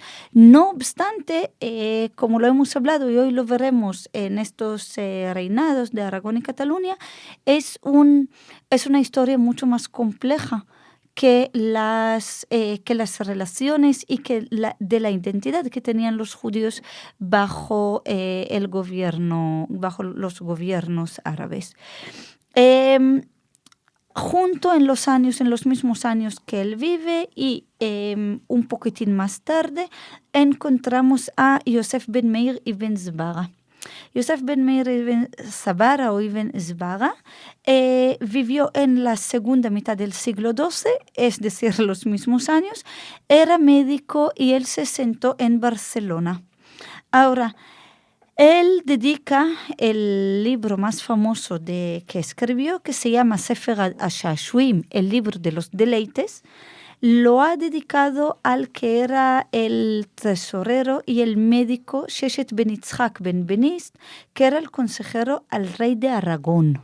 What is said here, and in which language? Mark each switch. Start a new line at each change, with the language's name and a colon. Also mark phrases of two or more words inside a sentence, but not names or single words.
Spanish: No obstante, como lo hemos hablado y hoy lo veremos en estos reinados de Aragón y Cataluña, es una historia mucho más compleja que las relaciones y de la identidad que tenían los judíos bajo bajo los gobiernos árabes. Junto en los mismos años que él vive y un poquitín más tarde, encontramos a Yosef ben Meir ibn Zbara. Yosef ben Meir ibn Zbara o ibn Zbara vivió en la segunda mitad del siglo XII, es decir, los mismos años, era médico y él se sentó en Barcelona. Ahora, él dedica el libro más famoso que escribió, que se llama Sefer HaSha'shuim, el libro de los deleites, lo ha dedicado al que era el tesorero y el médico Sheshet ben Yitzhak ben Benist, que era el consejero al rey de Aragón.